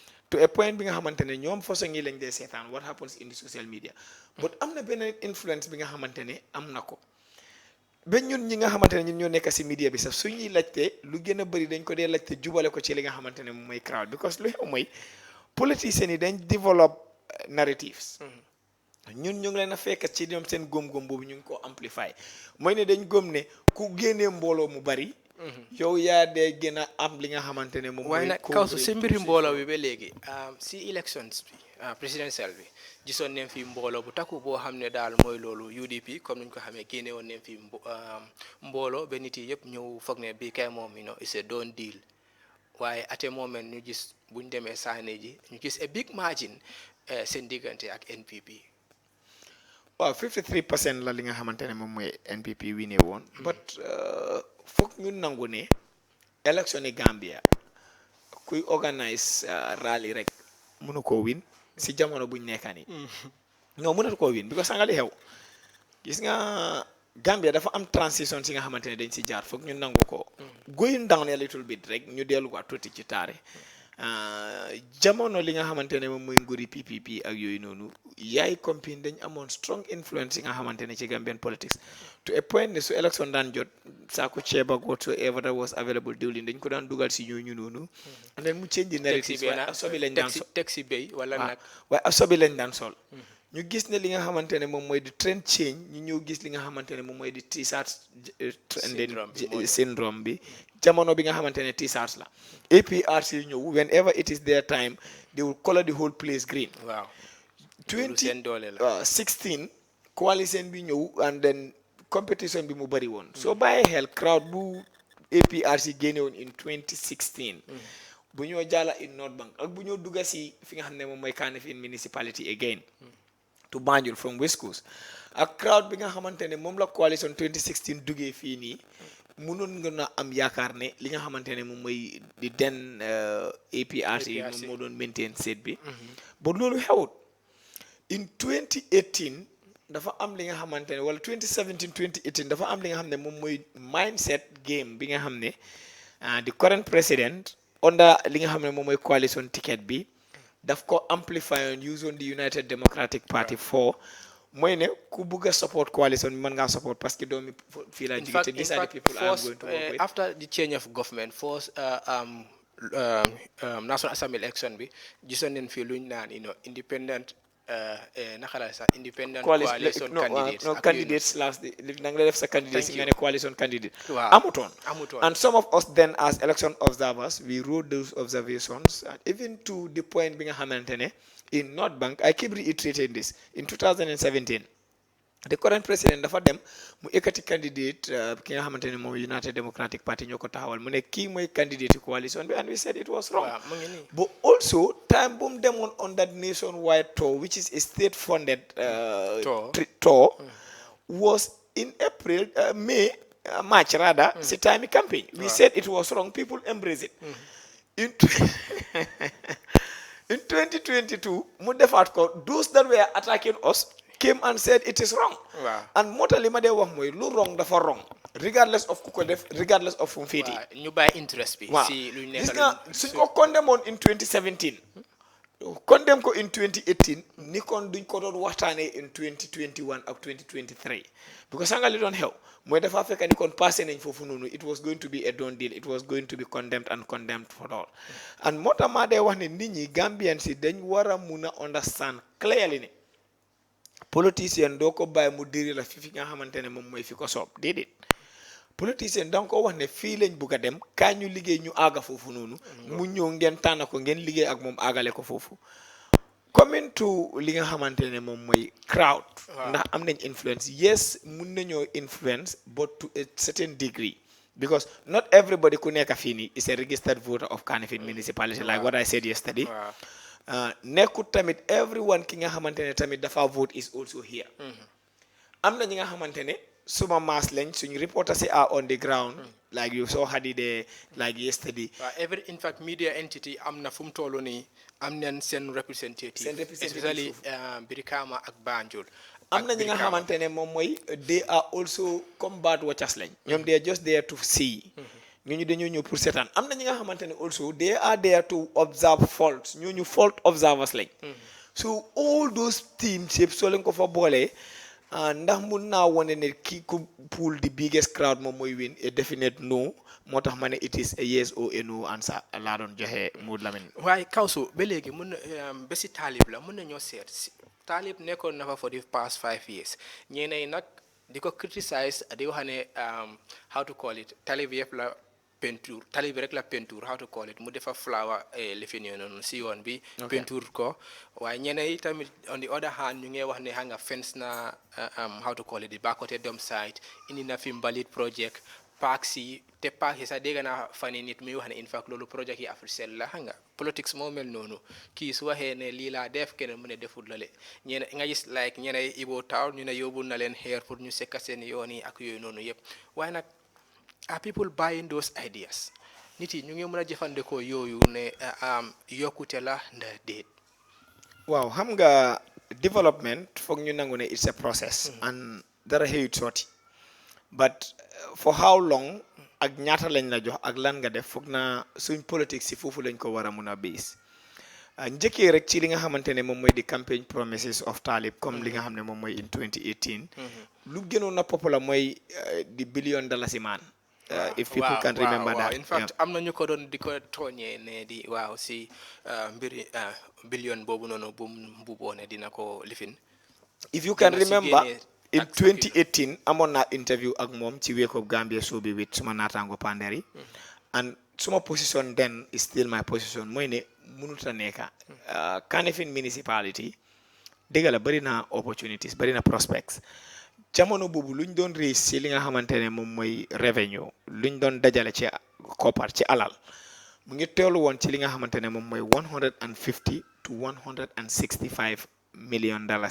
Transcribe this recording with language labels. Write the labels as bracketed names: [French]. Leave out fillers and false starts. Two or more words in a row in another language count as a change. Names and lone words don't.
[English] to a point [Wolof] bi nga xamante ne ñoom façon yi lañ dee seetaan [English] what happens in the social media [Wolof] but am na benn influence bi nga xamante ne am na ko ba ñun ñi nga xamante ne ñun ñoo nekk si media bi sax suñuy laajte lu gën a bëri dañ ko dee laajte jubale ko ci li nga xamante ne moom mooy [English] crowd because [Wolof] lu xew mooy politiciens yi dañ [English] develop narratives [Wolof] ñun ñu ngi leen a fekk ci ñoom seen góom-góom boobu ñu ngi ko amplify mooy ne dañ góom ne ku génnee mbooloo mu bari yow yaa dee gën a am li nga xamante ne moom waaye nag kaw si mbiri mbooloo bi ba léegi si elections bi présidentielle bi gisoon nañ fi mbooloo bu takku boo xam ne daal mooy loolu UDP comme niñ ko xamee génne woon nañ fi mbooloo ba nit yi yëpp ñëw foog ne bii kay moom [English] it's a done deal [Wolof] waaye [English] at a moment [Wolof] ñu gis buñ demee saane ji ñu gis [English] a big margin [Wolof] seen diggante ak NPP. waaw 53% la li nga xamante ne moom mooy NPP wiine woon but foog ñu nangu ne élection yi Gambia kuy organise rally rek mënu koo win si jamono buñ nekka ni non mënatu koo win because sanga li xew gis nga Gambia dafa am transition si nga xamante ne dañ si jaar foog ñu nangu ko [English] going down a little bit [Wolof] rek ñu delluwaat tuuti ci taare jamono li nga xamante ne moom mooy nguuri PPP ak yooyu noonu yaay compine dañ amoon [English] strong influence [Wolof] yi nga xamante ne ci [English] Gambian politics to a point [Wolof] ne su election daan jot saako ceeb ak [English] whatsoever that was available [Wolof] diwlin dañ ko daan dugal si ñooñu noonu [English] and then [Wolof] mu [English] change narrative [Wolof] waaye asobi lañ daan sol teg si béy wala nag waaye asobi lañ daan sol ñu gis ne li nga xamante ne moom mooy di [English] trend change [Wolof] ñu ñëw gis li nga xamante ne moom mooy di [English] T-shirt syndrome [Wolof] bi jamono bi nga xamante ne T-shirts la APRC ñëw [English] whenever it is their time they will color the whole place green. [Wolof] waaw 2016 coalition bi ñëw [English] and then competition [Wolof] bi mu bari woon soo bàyyee xel crowd bu APRC génne woon [English] in 2016 [Wolof] bu ñoo jàlla [English] in North Bank [Wolof] ak bu ñoo dugga si fi nga xam ne moom mooy Kanifing [English] municipality again to Banjul from West Coast [Wolof] ak crowd bi nga xamante ne moom la coalition 2016 duggee fii nii mënoon nga na am yaakaar ne li nga xamante ne moom mooy di den APRC moom moo doon maintain seat bi ba loolu xewut [English] in 2018 [Wolof] dafa am li nga xamante ne wala 2017 2018 dafa am li nga xam ne moom mooy [English] mindset game [Wolof] bi nga xam ne [English] the current president under [Wolof] li nga xam ne moom mooy [English] coalition ticket [Wolof] bi daf ko [English] amplify on use on the United Democratic Party for [Wolof] mooy ne ku bugg a support coalition bi mën ngaa support [French] parce que [Wolof] doomi fii laa jóge te [English] these are the people I'm going to work with. After the change of government force National Assembly election [Wolof] bi gisoon nañ fi luñ naan [English] independent [Wolof] naka la sax [English] independent coalition candidates last [Wolof] da nga def sa candidates nga ne [English] coalition candidate [Wolof] waaw [English] amutoon and some of us then as election observers we wrote those observations and even to the point [Wolof] bi nga xamante ne [English] in North Bank I keep reiterating this in 2017 the current president [Wolof] dafa dem mu ekkati candidate ki nga xamante ne moom United Democratic Party ñoo ko taxawal mu ne kii mooy candidate coalition bi [English] and we said it was wrong but also time [Wolof] bu mu demoon [English] on that nationwide tour which is a state funded tour was in April March rather si time campaign we said it was wrong people embrace it in 2022 [Wolof] mu defaat ko [English] those that were attacking us came and said it is wrong. Wow. [Wolof] And moo tax li ma dee wax mooy lu wrong dafa wrong [English] regardless of [Wolof] ku ko def [English] regardless of [Wolof] fu mu féeti. ñu bàyyi interest bi. waaw si lu ñu nekk gis nga suñ ko condemn woon [English] in 2017 [Wolof] condemn ko [English] in 2018 [Wolof] ni kon duñ ko doon waxtaanee [English] in 2021 [Wolof] ak 2023 because sanga li doon xew mooy dafa fekk ni kon passé nañ foofu noonu [English] it was going to be [Wolof] a done deal it was going to be [English] condemned and condemned for all and [Wolof] moo tax maa dee wax ne nit ñi Gambians si dañ war a mun a [English] understand clearly [Wolof] ne politicien doo ko bàyyi mu diri la fi nga xamante ne moom mooy fi ko soob déedéet politicien danga ko wax ne fii lañ bugg a dem kaa ñu liggéey ñu aaga foofu noonu mu ñëw ngeen tànn ko ngeen liggéey ak moom aagale ko foofu [English] coming to [Wolof] li nga xamante ne moom mooy crowd ndax am nañ influence yes mun nañoo influence [English] but to a certain degree because not everybody [Wolof] ku nekk fii nii [English] is a registered voter of Kanifing municipality like what I said yesterday [Wolof] nekkut tamit everyone ki nga xamante ne tamit dafa vote [English] is also here [Wolof] am na ñi nga xamante ne suma mass lañ suñ reporters yi [English] are on the ground like you saw Hadi there like yesterday every in fact media entity [Wolof] am na fu mu toll nii am nañ seen representative especially Brikama ak Banjul am na ñi nga xamante ne moom mooy [English] they are also [Wolof] comme [English] bird watchers [Wolof] lañ ñoom [English] they are just there to see [Wolof] ñooñu dañoo ñëw pour seetaan am na ñi nga xamante ne [English] also they are there to observe faults [Wolof] ñooñu [English] fault observers [Wolof] lañ. [English] So all those teams [Wolof] yëpp soo leen ko fa boolee ndax mun naa wane ne kii ku [English] pool the biggest crowd [Wolof] moom mooy [English] win a definite no [Wolof] moo tax ma ne [English] it is a yes or a no answer [Wolof] laa doon joxe Mood Lamin. waaye Kawsu ba léegi mun na ba si taalib la mun na ñoo seet si taalib nekkoon na fa [English] for the past 5 years [Wolof] ñeneen nag di ko criticize di wax ne [English] how to call it [Wolof] taalib yëpp la peinture taalib rek la peinture [English] how to call it [Wolof] mu defa flower lifin yoo noonu si yoon bi peinture ko waaye ñeneen yi tamit [English] on the other hand [Wolof] ñu ngi wax ne xam nga fence na [English] how to call it [Wolof] di Bakoteh dump site indi na fi mbalit project park si te park yi sax dégg naa fani nit muy wax ne [English] in fact [Wolof] loolu projet yi Africell la xam nga politics moo mel noonu kii su waxee ne lii laa def keneen mu ne deful lale ñene nga gis like ñeneen Ibo Town ñu ne yóbbu na leen xeer pour ñu sekka seen yoon yi ak yooyu noonu yëpp waaye nag [English] are people buying those ideas [Wolof] nit yi ñu ngi mën a jëfandikoo yooyu ne yokkute la nda déet. waaw xam nga development foog ñu nangu ne [English] it's a process and [Wolof] dara xëyut sotti [English] but for how long [Wolof] ak ñaata lañ la jox ak lan nga def foog naa suñ politique si foofu lañ ko war a mun a base njëkkee rek ci li nga xamante ne moom mooy di [English] campaign promises of [Wolof] Talib comme li nga xam ne moom mooy [English] in 2018 [Wolof] lu gënoon na populaire mooy di $1 billion man. [English] If people can remember that. [Wolof] In fact am na ñu ko doon di ko tooñee ne di waaw si mbiri billion boobu noonu bu mbuboo ne dina ko lifin. [English] If you can remember in 2018 [Wolof] amoon naa interview ak moom ci Wake Up Gambia show bi with suma naataango Panderi and suma [English] position then is still my position [Wolof] mooy ne mënut a nekka Kanifing municipality dëgg la bëri na opportunities bëri na prospects jamono boobu luñ doon raise ci li nga xamante ne moom mooy revenue luñ doon dajale ci koppar ci alal mu ngi teelu woon ci li nga xamante ne moom mooy $150 to $165 million.